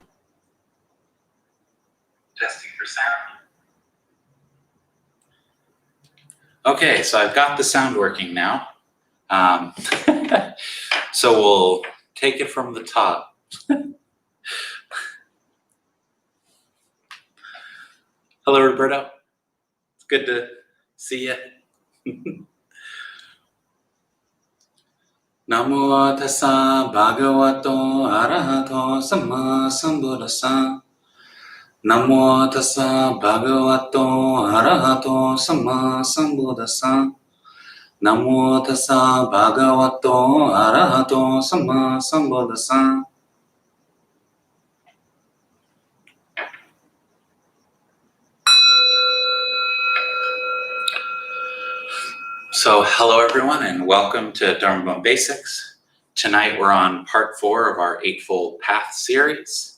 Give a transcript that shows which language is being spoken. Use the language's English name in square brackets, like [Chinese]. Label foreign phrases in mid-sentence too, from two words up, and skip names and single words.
[English] Okay, so I've got the sound working now. So we'll take it from the top. Hello, Roberto. It's good to see you. [Pali] Namo tassa bhagavato arahato samma sambuddhassa. Namo tassa bhagavato arahato samma sambuddhassa. Namo tassa bhagavato arahato samma sambuddhassa. [English] So hello everyone and welcome to Dharma Bum Basics. Tonight we're on part 4 of our Eightfold Path series.